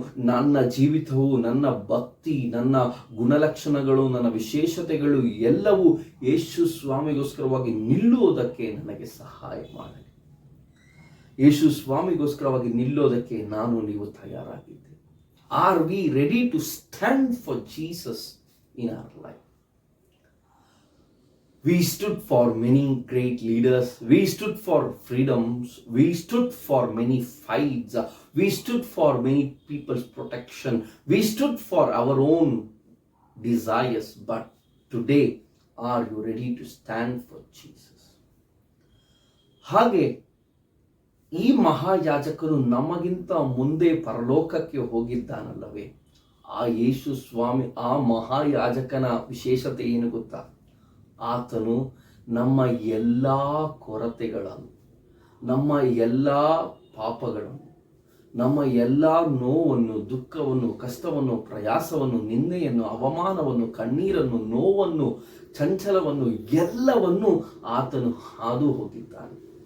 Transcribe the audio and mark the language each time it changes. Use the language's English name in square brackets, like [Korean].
[Kannada] ನನ್ನ ಜೀವಿತವು, ನನ್ನ ಭಕ್ತಿ, ನನ್ನ ಗುಣಲಕ್ಷಣಗಳು, ನನ್ನ ವಿಶೇಷತೆಗಳು ಎಲ್ಲವೂ ಯೇಸು ಸ್ವಾಮಿಗೋಸ್ಕರವಾಗಿ ನಿಲ್ಲುವುದಕ್ಕೆ ನನಗೆ ಸಹಾಯ ಮಾಡಲಿ. ಯೇಸು ಸ್ವಾಮಿಗೋಸ್ಕರವಾಗಿ ನಿಲ್ಲೋದಕ್ಕೆ ನಾನು ನೀವು ತಯಾರಾಗಿದ್ದೇವೆ. [English] Are we ready to stand for Jesus in our life? We stood for many great leaders. We stood for freedoms. We stood for many fights. We stood for many people's protection. We stood for our own desires. But today, are you ready to stand for Jesus? [Kannada] ಹಾಗೆ ಈ ಮಹಾಯಾಜಕನು ನಮಗಿಂತ ಮುಂದೆ ಪರಲೋಕಕ್ಕೆ ಹೋಗಿದ್ದಾನಲ್ಲವೇ? ಆ ಯೇಸು ಸ್ವಾಮಿ, ಆ ಮಹಾಯಾಜಕನ ವಿಶೇಷತೆ ಏನು ಗೊತ್ತಾ? ಆತನು ನಮ್ಮ ಎಲ್ಲ ಕೊರತೆಗಳನ್ನು, ನಮ್ಮ ಎಲ್ಲ ಪಾಪಗಳನ್ನು, ನಮ್ಮ ಎಲ್ಲ ನೋವನ್ನು, ದುಃಖವನ್ನು, ಕಷ್ಟವನ್ನು, ಪ್ರಯಾಸವನ್ನು, ನಿಂದೆಯನ್ನು, ಅವಮಾನವನ್ನು, ಕಣ್ಣೀರನ್ನು, ನೋವನ್ನು, ಚಂಚಲವನ್ನು ಎಲ್ಲವನ್ನು ಆತನು ಹಾದು ಹೋಗಿದ್ದಾನೆ.